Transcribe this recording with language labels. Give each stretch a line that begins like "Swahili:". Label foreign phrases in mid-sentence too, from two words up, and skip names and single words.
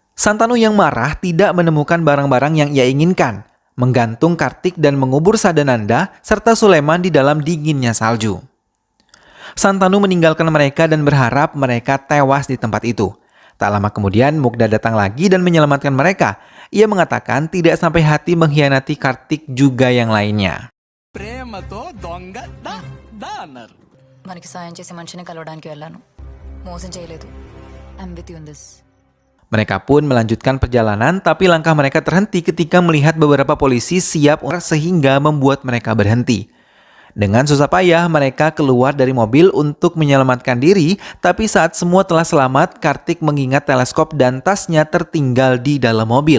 Indonesian: Santanu yang marah tidak menemukan barang-barang yang ia inginkan, menggantung Kartik dan mengubur Sadananda serta Sulaiman di dalam dinginnya salju. Santanu meninggalkan mereka dan berharap mereka tewas di tempat itu. Tak lama kemudian Mugda datang lagi dan menyelamatkan mereka. Ia mengatakan tidak sampai hati mengkhianati Kartik juga yang lainnya.
Telugu: మనకి సాయం చేసే మనిషిని కలవడానికి వెళ్ళాను మోసం చేయలేదు
English: I'm with you in this.
Indonesian: Mereka pun melanjutkan perjalanan, tapi langkah mereka terhenti ketika melihat beberapa polisi siap sehingga membuat mereka berhenti. Dengan susah payah, mereka keluar dari mobil untuk menyelamatkan diri, tapi saat semua telah selamat, Kartik mengingat teleskop dan tasnya tertinggal di dalam mobil.